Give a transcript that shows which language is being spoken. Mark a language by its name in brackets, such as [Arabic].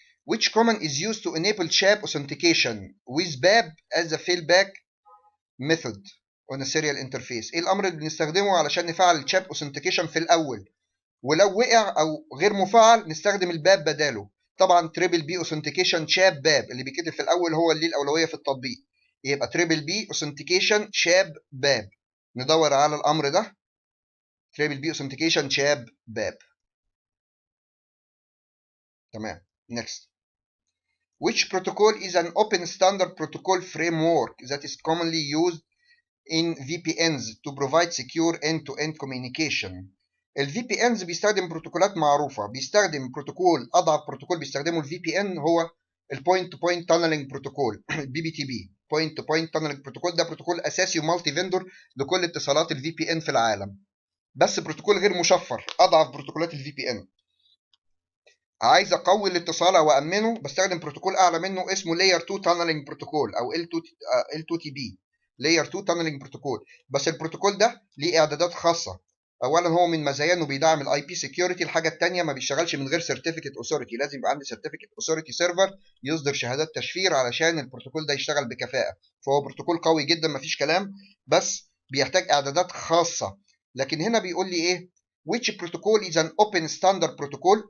[English] Which command is used to enable SHAP authentication with BAB as a failback method on a serial interface؟ [Arabic] ايه الامر اللي بنستخدمه علشان نفعل الشاب authentication في الاول، ولو وقع او غير مفعل نستخدم الباب بداله؟ طبعا تريبل بي اوثنتيكيشن شاب باب اللي بيتكتب في الاول هو اللي الاولويه في التطبيق. يبقى تريبل بي اوثنتيكيشن شاب باب. ندور على الامر ده، تريبل بي اوثنتيكيشن شاب باب. تمام. next. [English] Which protocol is an open standard protocol framework that is commonly used in VPNs to provide secure end-to-end communication. [Arabic] ال VPNs بيستخدم بروتوكولات معروفة. بيستخدم بروتوكول، أضعف بروتوكول بيستخدمه ال VPN هو ال Point to Point Tunneling Protocol BBTB. Point to Point Tunneling Protocol ده بروتوكول أساسي ومالتي فيندور لكل اتصالات ال VPN في العالم، بس بروتوكول غير مشفر، أضعف بروتوكولات ال VPN. عايز اقوي الاتصال او امنه بستخدم بروتوكول اعلى منه اسمه Layer 2 Tunneling Protocol او L2TB Layer 2 Tunneling Protocol. بس البروتوكول ده ليه اعدادات خاصه. اولا هو من مزاياه انه بيدعم الاي بي سكيورتي. الحاجه الثانيه ما بيشتغلش من غير سيرتيفيكت اوثورتي، لازم يبقى عندي سيرتيفيكت اوثورتي سيرفر يصدر شهادات تشفير علشان البروتوكول ده يشتغل بكفاءه. فهو بروتوكول قوي جدا مفيش كلام، بس بيحتاج اعدادات خاصه. لكن هنا بيقول لي ايه؟ [English] which protocol is an open standard protocol.